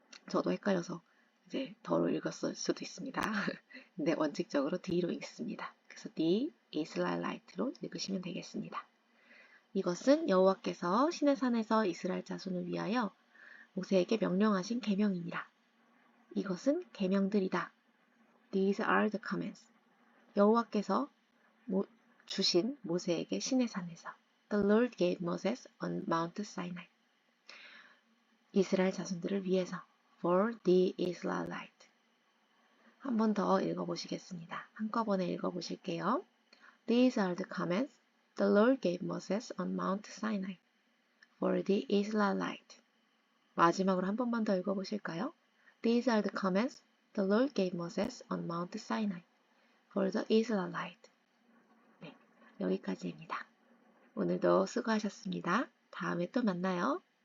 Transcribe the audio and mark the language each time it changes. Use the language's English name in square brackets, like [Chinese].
[Korean] 저도 헷갈려서 이제 더로 읽었을 수도 있습니다. 근데 원칙적으로 D로 읽습니다. 그래서 The Israelite로 읽으시면 되겠습니다. 이것은 여호와께서 시내산에서 이스라엘 자손을 위하여 모세에게 명령하신 계명이니라. 이것은 계명들이다. [English] These are the commands. [Korean] 여호와께서 주신 모세에게 시내산에서 [English] The Lord gave Moses on Mount Sinai. [Korean] 이스라엘 자손들을 위해서 [English] For the Israelite. [Korean] 한 번 더 읽어보시겠습니다. 한꺼번에 읽어보실게요. [English] These are the commands the Lord gave Moses on Mount Sinai for the Israelite. [Korean] 마지막으로 한 번만 더 읽어보실까요? [English] These are the commands the Lord gave Moses on Mount Sinai for the Israelite. [Korean] 네, 여기까지입니다. 오늘도 수고하셨습니다. 다음에 또 만나요.